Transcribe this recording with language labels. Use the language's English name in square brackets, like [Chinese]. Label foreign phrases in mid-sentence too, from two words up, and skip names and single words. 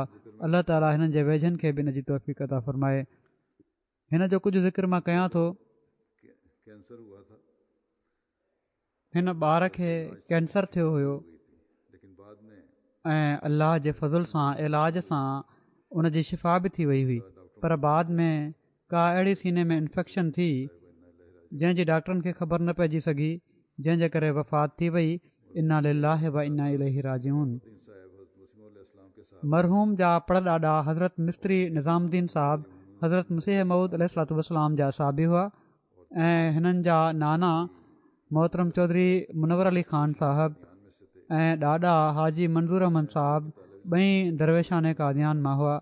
[Sindhi] अलाह ताला हिननि जे वेझनि खे बि हिन जी तौफ़ीक़ अता फ़रमाए। हिन जो कुझु ज़िक्र मां कयां थो। हिन ॿार खे कैंसर थियो हुयो ऐं अल्लाह जे फज़ुल सां इलाज सां उन जी शिफ़ा बि थी वई हुई, पर बाद में का अहिड़ी सीने में इन्फेक्शन थी जंहिंजी डॉक्टरनि खे ख़बर न पइजी सघी, जंहिंजे करे वफ़ात थी वई। [Arabic] إنا لله وإنا إليه راجعون. [Sindhi] मरहूम जा पड़ ॾाॾा हज़रत मिस्त्री निज़ामुद्दीन साहब हज़रत मसीह मऊद [Arabic] عليه الصلاة والسلام [Sindhi] जा साहबी हुआ ऐं हिननि जा नाना मोहतरम चौधरी मुनवर अली ख़ान साहब ऐं ॾाॾा हाजी मंज़ूर अहमद साहब ॿई दरवेशान कादियान मां हुआ।